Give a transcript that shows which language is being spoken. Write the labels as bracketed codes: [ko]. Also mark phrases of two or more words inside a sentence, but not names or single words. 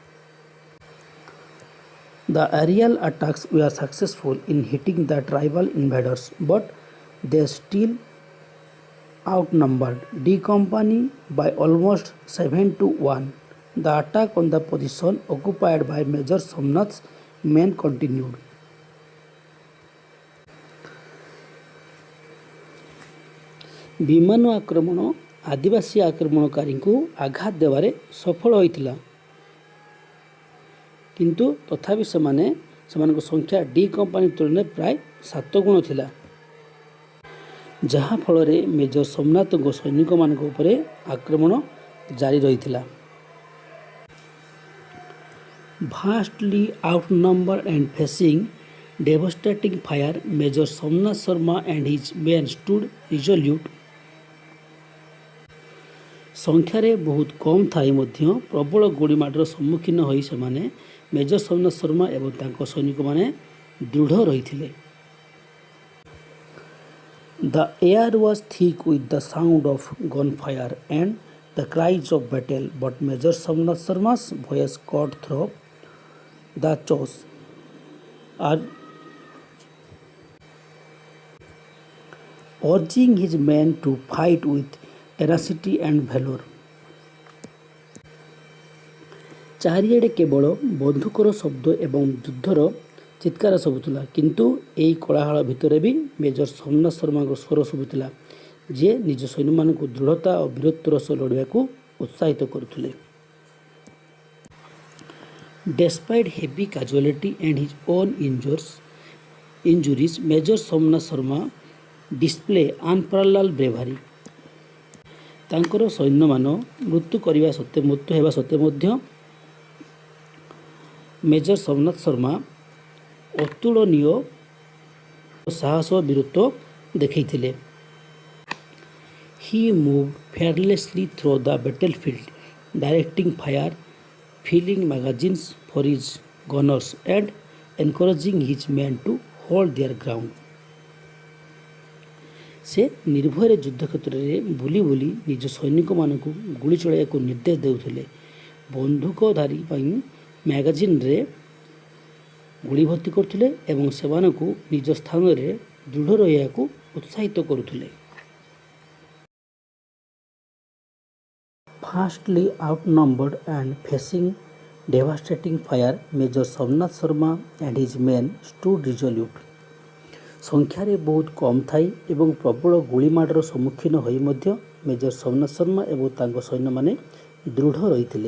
[en] The aerial attacks were successful in hitting the tribal invaders, but they still outnumbered D Company by almost 7-1. The attack on the position occupied by Major Somnath's men continued. [or] ବିମାନ ଆକ୍ରମଣ ଆଦିବାସୀ ଆକ୍ରମଣକାରୀଙ୍କୁ ଆଘାତ ଦେବାରେ ସଫଳ ହୋଇଥିଲା, କିନ୍ତୁ ତଥାପି ସେମାନଙ୍କ ସଂଖ୍ୟା ଡି କମ୍ପାନୀ ତୁଳନାରେ ପ୍ରାୟ 7 ଗୁଣ ଥିଲା, ଯାହାଫଳରେ ମେଜର ସୋମନାଥଙ୍କ ସୈନିକମାନଙ୍କ ଉପରେ ଆକ୍ରମଣ ଜାରି ରହିଥିଲା। [en] Vastly outnumbered and facing devastating fire, Major Somnath Sharma and his men stood resolute. [or] ସଂଖ୍ୟାରେ ବହୁତ କମ୍ ଥାଇ ମଧ୍ୟ ପ୍ରବଳ ଗୁଳିମାଡ଼ର ସମ୍ମୁଖୀନ ହୋଇ ସେମାନେ ମେଜର ସୋମନାଥ ଶର୍ମା ଏବଂ ତାଙ୍କ ସୈନିକମାନେ ଦୃଢ଼ ରହିଥିଲେ। [en] The air was thick with the sound of gunfire and the cries of battle, but Major Somnath Sharma's voice cut through the chaos, urging his men to fight with tenacity and valor. [or] ଚାରିଆଡ଼େ କେବଳ ବନ୍ଧୁକର ଶବ୍ଦ ଏବଂ ଯୁଦ୍ଧର ଚିତ୍କାର ଶୁଭୁଥିଲା, କିନ୍ତୁ ଏହି କୋଳାହଳ ଭିତରେ ବି ମେଜର ସୋମନାଥ ଶର୍ମାଙ୍କ ସ୍ୱର ଶୁଭୁଥିଲା, ଯିଏ ନିଜ ସୈନ୍ୟମାନଙ୍କୁ ଦୃଢ଼ତା ଓ ବୀରତ୍ୱର ସହ ଲଢ଼ିବାକୁ ଉତ୍ସାହିତ କରୁଥିଲେ। [en] Despite heavy casualty and his own injuries, Major Somnath Sharma displayed unparalleled bravery. [or] ତାଙ୍କର ସୈନ୍ୟମାନ ମୃତ୍ୟୁ ହେବା ସତ୍ତ୍ୱେ ମଧ୍ୟ ମେଜର ସୋମନାଥ ଶର୍ମା ଅତୁଳନୀୟ ସାହସ ଓ ବୀରତ୍ୱ ଦେଖାଇଥିଲେ। [en] He moved fearlessly through the battlefield, directing fire, filling magazines for his gunners, and encouraging his men to hold their ground. [or] ସେ ନିର୍ଭୟରେ ଯୁଦ୍ଧକ୍ଷେତ୍ରରେ ବୁଲି ବୁଲି ନିଜ ସୈନିକମାନଙ୍କୁ ଗୁଳି ଚଳାଇବାକୁ ନିର୍ଦ୍ଦେଶ ଦେଉଥିଲେ, ବନ୍ଧୁକଧାରୀ ପାଇଁ ମ୍ୟାଗାଜିନ୍ରେ ଗୁଳି ଭର୍ତ୍ତି କରୁଥିଲେ ଏବଂ ସେମାନଙ୍କୁ ନିଜ ସ୍ଥାନରେ ଦୃଢ଼ ରହିବାକୁ ଉତ୍ସାହିତ କରୁଥିଲେ। [en] Vastly outnumbered and facing devastating fire, Major Somnath Sharma and his men stood resolute. [or] ସଂଖ୍ୟାରେ ବହୁତ କମ୍ ଥାଇ ଏବଂ ପ୍ରବଳ ଗୁଳିମାଡ଼ର ସମ୍ମୁଖୀନ ହୋଇ ମଧ୍ୟ ମେଜର ସୋମନାଥ ଶର୍ମା ଏବଂ ତାଙ୍କ ସୈନ୍ୟମାନେ ଦୃଢ଼ ରହିଥିଲେ।